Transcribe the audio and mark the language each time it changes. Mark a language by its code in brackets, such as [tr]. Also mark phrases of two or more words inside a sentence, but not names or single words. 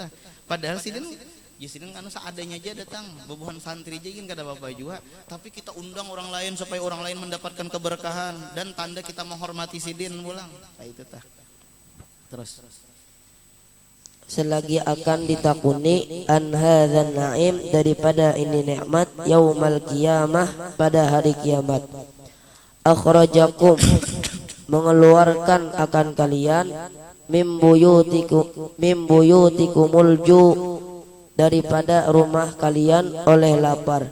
[bjn] Padahal sidin kan seadanya aja datang, bebuhan santri aja kada apa-apa juga. Tapi kita undang orang lain supaya orang lain mendapatkan keberkahan dan tanda kita menghormati sidin pulang. Kayak itu tah. Terus. Selagi akan ditakuni [ar] عن هذا النعيم, [id] daripada ini nikmat, [ar] يوم القيامة, [id] pada hari kiamat. Akhrajakum, mengeluarkan akan kalian, [ar] من بيوتكم الجوع', [id] daripada rumah kalian oleh lapar.